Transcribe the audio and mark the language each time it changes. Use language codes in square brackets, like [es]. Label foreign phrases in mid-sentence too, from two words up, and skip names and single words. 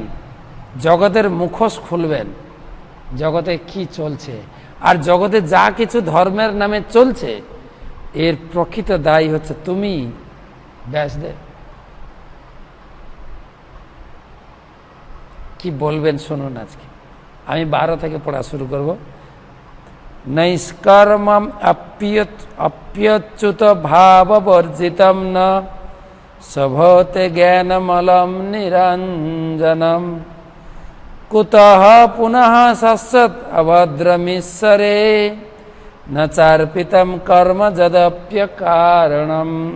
[bn] জগতের মুখোশ খুলবেন, জগতে কি চলছে, আর জগতে যা কিছু ধর্মের নামে চলছে এর প্রকৃত দায়ী হচ্ছে তুমি, ব্যাসদেব। কি বলবেন শুনুন। আজকে আমি 12 থেকে পড়া শুরু করব। [sa] নৈষ্কর্মম অপ্যচ্যুত ভাববর্জিতম ন সভতে জ্ঞানমলম নিরঞ্জনম কুতঃ পুনঃ সৎসৎ অভদ্রমিশ্বরে ন চার্পিতম কর্ম যদপ্য কারণম